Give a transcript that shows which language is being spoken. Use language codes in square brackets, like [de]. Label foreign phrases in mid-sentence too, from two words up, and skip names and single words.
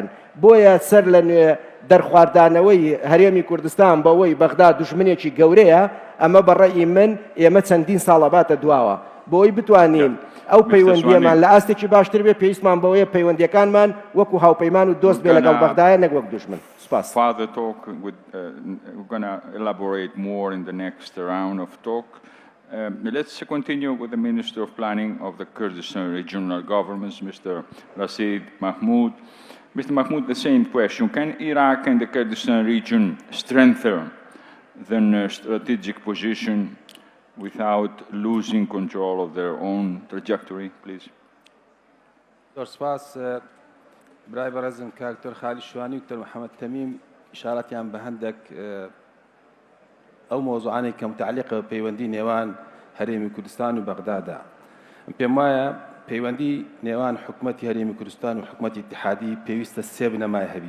[ckb] بۆیە سەر لە نوێ دەرخواردانەوەی هەرێمی کوردستان بەوەی بەغدا دوژمنێکی گەورەیە ئەمە بەڕێی من ئێمە چەندین ساڵە باتە دواوە بۆی بتوانین ئەو پەیوەندیەمان لە ئاستێکی باشتر بێ پێویستمان بەوەیە پەیوەندیەکانمان وەکو هاوپەیمان و دۆست بێ لەگەڵ بەغدایە نەک وەک دوژمن. [en] Further talk with, we're going to elaborate more in the next round of talk. Let's continue with the Minister of Planning of the Kurdistan Regional Governments, Mr. Rashid Mahmoud. Mr. Mahmoud, the same question. Can Iraq and the Kurdistan region strengthen their strategic position without losing control of their own trajectory, please? [ckb] برای بەڕێزم کاکتۆر خالی شوانی و دکتۆر محەممەد تەمیم ئیشارەتیان بە هەندێک ئەو مۆزوعانەی کە متعلقە بە پەیوەندی نێوان هەرێمی کوردستان و بەغدادا. پێم وایە پەیوەندی نێوان حکوومەتی هەرێمی کوردستان و حکوومەتی اتحادی پێویستە سێ بنەمای هەبی.